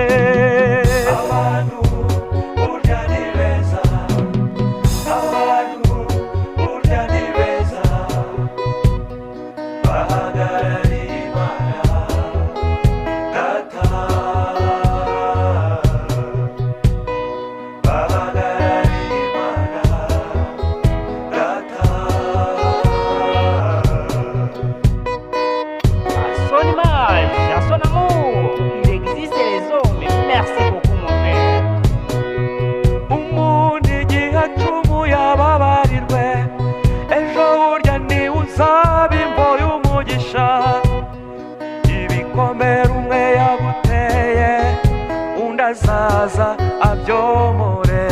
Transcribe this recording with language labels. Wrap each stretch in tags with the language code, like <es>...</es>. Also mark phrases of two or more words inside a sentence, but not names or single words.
<rw>Abantu burya ni beza abantu burya ni beza bahagarariye Imana data bahagarariye Imana data.</rw> <fr>À son image, à son amour, il existe les hommes. Merci beaucoup mon frère.</fr> <rw>Umuntu igihe acumuye ababarirwe ejo burya niwe uzaba imvo y'umugisha. Ibikomere umwe yaguteye undi azaza abyomora.</rw>